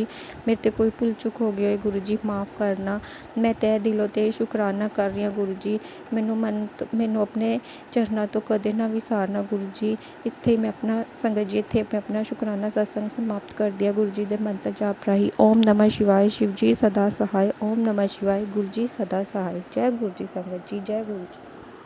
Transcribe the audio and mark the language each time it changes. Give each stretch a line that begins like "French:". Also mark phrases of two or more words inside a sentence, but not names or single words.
Punjabi: ਮੇਰੇ 'ਤੇ ਕੋਈ ਭੁੱਲ ਚੁੱਕ ਹੋ ਗਈ ਹੋਏ ਗੁਰੂ ਜੀ, ਮਾफ़ ਕਰਨਾ। ਮੈਂ ਤਹਿ ਦਿਲੋਂ 'ਤੇ ਸ਼ੁਕਰਾਨਾ ਕਰ ਰਹੀ ਹਾਂ ਗੁਰੂ ਜੀ। ਮੈਨੂੰ ਆਪਣੇ ਚਰਨਾਂ ਤੋਂ ਕਦੇ ਨਾ ਵਿਸਾਰਨਾ ਗੁਰੂ ਜੀ। ਇੱਥੇ ਮੈਂ ਆਪਣਾ ਸੰਗਤ ਜੀ, ਇੱਥੇ ਮੈਂ ਆਪਣਾ ਸ਼ੁਕਰਾਨਾ ਸਤਸੰਗ ਸਮਾਪਤ ਕਰਦੀ ਹਾਂ ਗੁਰੂ ਜੀ ਦੇ ਮੰਤਰ ਜਾਪ ਰਾਹੀਂ। ਓਮ ਨਮਃ ਸ਼ਿਵਾਯ, ਸ਼ਿਵ ਜੀ ਸਦਾ ਸਹਾਏ। ਓਮ ਨਮਃ ਸ਼ਿਵਾਯ, ਗੁਰੂ ਜੀ ਸਦਾ ਸਹਾਏ। ਜੈ ਗੁਰੂ ਜੀ ਸੰਗਤ ਜੀ, ਜੈ ਗੁਰੂ ਜੀ।